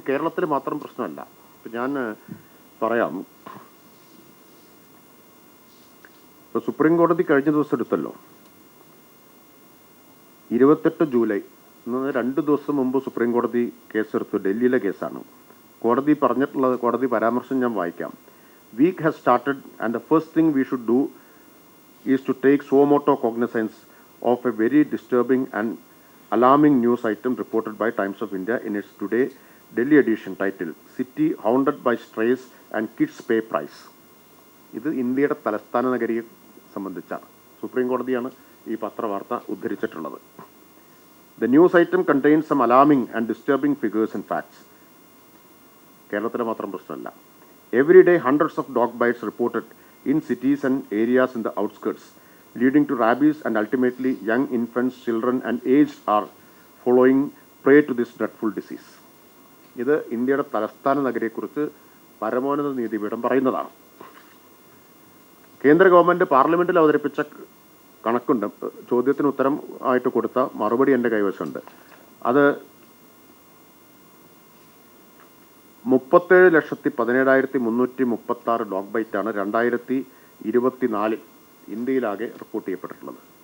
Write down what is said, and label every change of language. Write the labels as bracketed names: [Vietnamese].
[Malayalam] ഇത് കേരളത്തിൽ മാത്രം പ്രശ്നമല്ല. ഇപ്പം ഞാൻ പറയാം, ഇപ്പോൾ സുപ്രീം കോടതി കഴിഞ്ഞ ദിവസം എടുത്തല്ലോ, 28 ജൂലൈ 2 ദിവസം മുമ്പ് സുപ്രീം കോടതി കേസെടുത്തു. ഡൽഹിയിലെ കേസാണ്. കോടതി പറഞ്ഞിട്ടുള്ളത്, കോടതി പരാമർശം ഞാൻ വായിക്കാം. [English] Week has started and the first thing we should do is to take suo motu cognizance of a very disturbing and alarming news item reported by Times of India in its today Delhi edition titled City Haunted by Strays and Kids Pay Price. [Malayalam] ഇത് ഇന്ത്യയുടെ തലസ്ഥാന നഗരിയെ സംബന്ധിച്ചാണ്. Supreme കോടതിയാണ് ഈ പത്രവാർത്ത ഉദ്ധരിച്ചിട്ടുള്ളത്. [English] The news item contains some alarming and disturbing figures and facts. [Malayalam] കേരളത്തിലെ മാത്രം പ്രശ്നമല്ല. [English] Every day hundreds of dog bites reported in cities and areas in the outskirts, leading to rabies, and ultimately young infants, children and aged are following prey to this dreadful disease. [Malayalam] ഇത് ഇന്ത്യയുടെ തലസ്ഥാന നഗരിയെക്കുറിച്ച് പരമോന്നത നീതിപീഠം പറയുന്നതാണ്. കേന്ദ്ര government പാർലമെൻറ്റിൽ അവതരിപ്പിച്ച കണക്കുണ്ട്. ചോദ്യത്തിന് ഉത്തരം ആയിട്ട് കൊടുത്ത മറുപടി എൻ്റെ കൈവശമുണ്ട്. അത് 37,17,336 ഡോഗ് ബൈറ്റാണ് 2024 ഇന്ത്യയിലാകെ റിപ്പോർട്ട് ചെയ്യപ്പെട്ടിട്ടുള്ളത്.